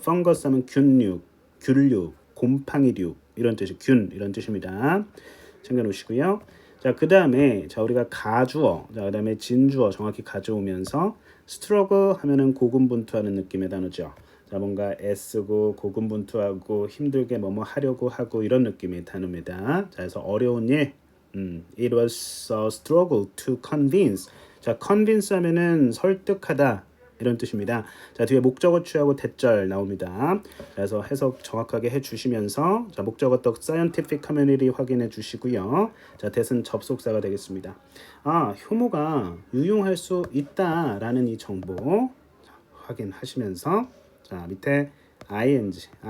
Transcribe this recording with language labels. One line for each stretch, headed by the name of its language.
Korean: 펑거스 하면 균류, 곰팡이류 이런 뜻이 균 이런 뜻입니다. 챙겨 놓으시고요. 자, 그다음에 자, 우리가 가주어, 자, 그다음에 진주어 정확히 가져오면서 struggle 하면은 고군분투하는 느낌의 단어죠. 자, 뭔가 애쓰고 고군분투하고 힘들게 뭐뭐 하려고 하고 이런 느낌의 단어입니다. 자, 그래서 어려운 일.
English: It was a struggle to convince.
Korean: 자, convince 하면은 설득하다 이런 뜻입니다. 자, 뒤에 목적어 취하고 대절 나옵니다. 자, 그래서 해석 정확하게 해주시면서 자, 목적어 또 scientific community 확인해 주시고요. 자, 대신 접속사가 되겠습니다. 효모가 유용할 수 있다라는 이 정보 자, 확인하시면서 자, 밑에 ing.